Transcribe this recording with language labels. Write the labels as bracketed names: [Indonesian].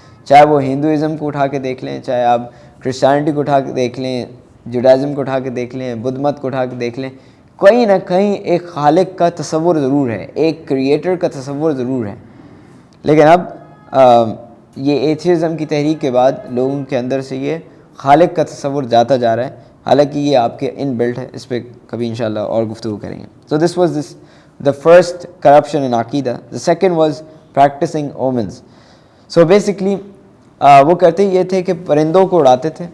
[Urdu] چاہے وہ ہندوازم کو اٹھا کے دیکھ لیں، چاہے آپ کرسچینٹی کو اٹھا کے دیکھ لیں، جوڈائزم کو اٹھا کے دیکھ لیں، بدھ مت کو اٹھا کے دیکھ لیں، کہیں نہ کہیں ایک خالق کا تصور ضرور ہے، ایک کریٹر کا تصور ضرور ہے. لیکن اب یہ ایتھیزم کی تحریک کے بعد لوگوں کے اندر سے یہ خالق کا تصور جاتا جا رہا ہے، حالانکہ یہ آپ کے ان بلٹ ہے. اس پہ کبھی انشاءاللہ اور گفتگو کریں گے. [English] So this was the first corruption in عقیدہ. The second was practicing omens. So basically [Urdu] وہ کرتے یہ تھے کہ پرندوں کو اڑاتے تھے.